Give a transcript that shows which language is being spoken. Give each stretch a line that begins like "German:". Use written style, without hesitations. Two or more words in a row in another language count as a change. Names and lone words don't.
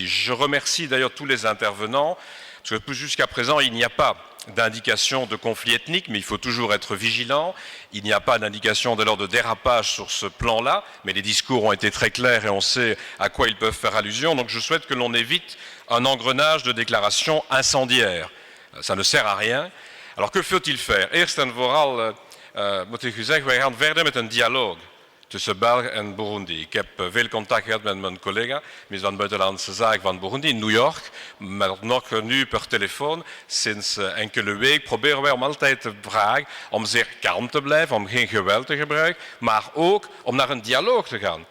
French: Je remercie d'ailleurs tous les intervenants, parce que jusqu'à présent, il n'y a pas d'indication de conflit ethnique, mais il faut toujours être vigilant. Il n'y a pas d'indication dès lors de dérapage sur ce plan-là, mais les discours ont été très clairs et on sait à quoi ils peuvent faire allusion. Donc je souhaite que l'on évite un engrenage de déclarations incendiaires. Ça ne sert à rien. Alors que faut-il faire?
Dutch: Eerst en vooral moet ik u zeggen, wij gaan verder met een dialoog tussen België en Burundi. Ik heb veel contact gehad met mijn collega, minister van Buitenlandse Zaken van Burundi in New York, maar nog nu per telefoon. Sinds enkele weken proberen wij om altijd te vragen om zeer kalm te blijven, om geen geweld te gebruiken, maar ook om naar een dialoog te gaan.